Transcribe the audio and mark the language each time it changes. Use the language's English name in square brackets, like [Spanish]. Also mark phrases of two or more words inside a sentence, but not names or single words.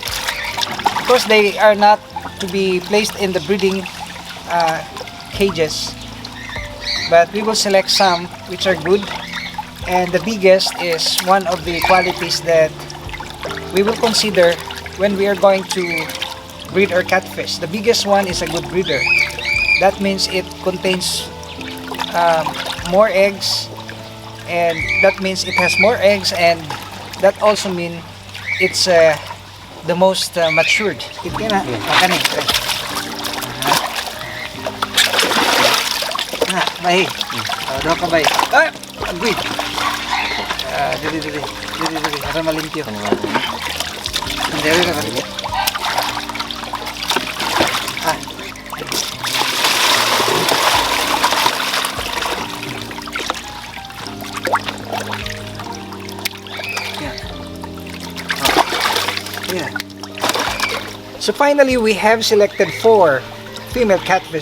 [English] Of course, they are not to be placed in the breeding cages, but we will select some which are good, and the biggest is one of the qualities that we will consider when we are going to breed our catfish. The biggest one is a good breeder. That means it contains more eggs, and that means it has more eggs, and that also means it's the most matured. [Cebuano] Ito na. Bay. Daw ka bay. Ah, agoy. Dili. Para malimpyo. Dili na malimpyo. [English] Yeah. So finally, we have selected 4 female catfish.